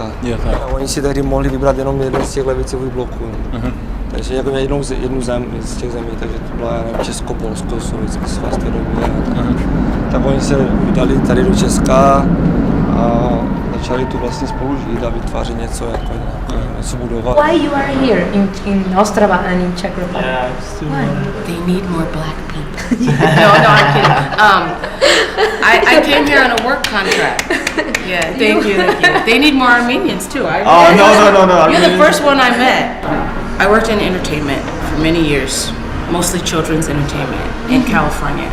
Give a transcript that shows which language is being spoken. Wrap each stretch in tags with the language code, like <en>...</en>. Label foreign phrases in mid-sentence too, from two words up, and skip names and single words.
<cs>A oni si tehdy mohli vybrat jenom jeden z těch levicových bloků. Takže jako jednu zem z těch zemí, takže to byla Česko, Polsko, Sovětský svaz té doby. Tak oni se vydali tady do Česka a začali tu vlastně spolu žít a vytvářet něco, jako něco budovat.</cs> <en>Why you are here in Ostrava and in Czech Republic? They need more black people. No, I'm kidding. I came here on a work contract. Yeah, thank you. They need more Armenians too. No. You're the first one I met. I worked in entertainment for many years, mostly children's entertainment in California.</en>